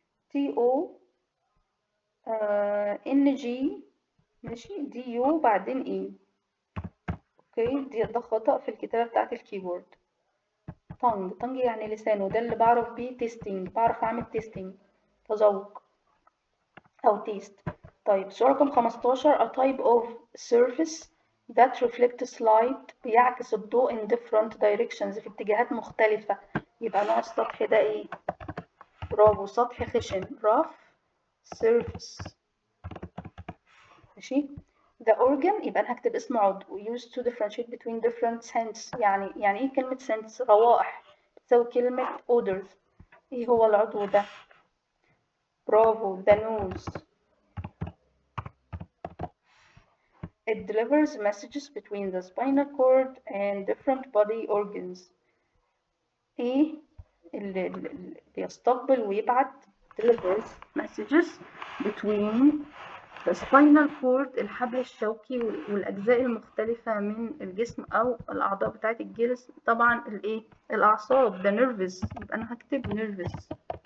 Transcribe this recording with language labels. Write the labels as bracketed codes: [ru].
[ar] تي او ان جي. ماشي. دي يو بعدين اي. اوكي ده خطأ في الكتابة بتاعت الكيبورد. tongue يعني لسان، وده اللي بعرف بيه تيستينج. بعرف اعمل تيستينج تذوق او تيست. طيب سؤال رقم 15. [en] a type of surface that reflects light [ar] بيعكس الضوء [en] in different directions [ar] في اتجاهات مختلفة. يبقى نوع السطح ده ايه؟ برافو سطح خشن rough surface. ماشي. [en] the organ [ar] يبقى انا هكتب اسم عضو [en] used to differentiate between different scents. [ar] يعني ايه كلمة scents؟ روائح بتساوي كلمة odors. ايه هو العضو ده؟ برافو the nose. [en] It delivers messages between the spinal cord and different body organs. [ar] ايه اللي بيستقبل ويبعت [en] delivers messages between the spinal cord [ar] الحبل الشوكي والأجزاء المختلفة من الجسم أو الأعضاء بتاعة الجسم. طبعا الإيه؟ الأعصاب the nervous. يبقى أنا هكتب nervous.